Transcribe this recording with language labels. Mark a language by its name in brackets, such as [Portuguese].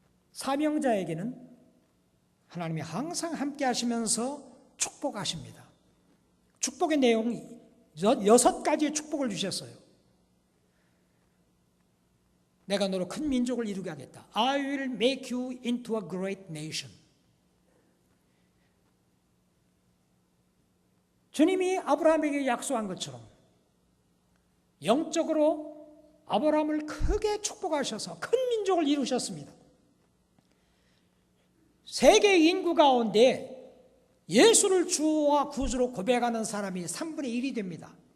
[Korean] 사명자에게는 하나님이 항상 함께 하시면서 축복하십니다. 축복의 내용이 6가지의 축복을 주셨어요. 내가 너로 큰 민족을 이루게 하겠다. [English] I will make you into a great nation. [Korean] 주님이 아브라함에게 약속한 것처럼 영적으로 아브라함을 크게 축복하셔서 큰 민족을 이루셨습니다. 세계 인구 가운데 예수를 주와 구주로 고백하는 사람이 3분의 1이 됩니다.